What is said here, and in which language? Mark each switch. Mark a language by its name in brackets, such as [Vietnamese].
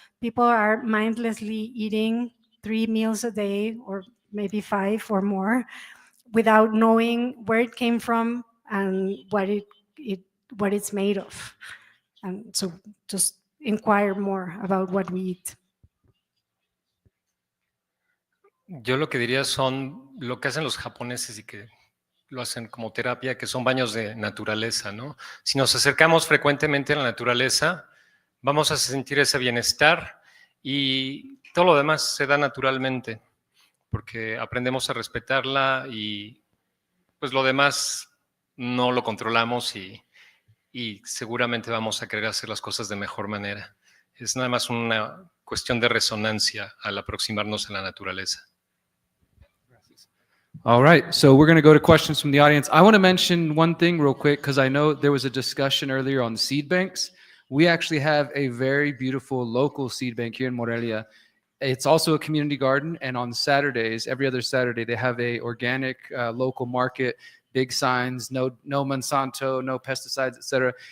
[English] People are mindlessly eating 3 meals a day, or maybe 5 or more, without knowing where it came from and what it's made of. And so just inquire more about what we eat. [Spanish] Yo lo que diría son lo que hacen los japoneses y que lo hacen como terapia, que son baños de naturaleza, ¿no? Si nos acercamos frecuentemente a la naturaleza, vamos a sentir ese bienestar y todo lo demás se da naturalmente, porque aprendemos a respetarla y pues lo demás no lo controlamos y seguramente vamos a querer hacer las cosas de mejor manera. Es nada más una cuestión de resonancia al aproximarnos a la naturaleza. [English] All right, so we're going to go to questions from the audience. I want to mention one thing real quick because I know there was a discussion earlier on seed banks. We actually have a very beautiful local seed bank here in Morelia. It's also a community garden, and on Saturdays, every other Saturday, they have a organic local market, big signs, no Monsanto, no pesticides, etc.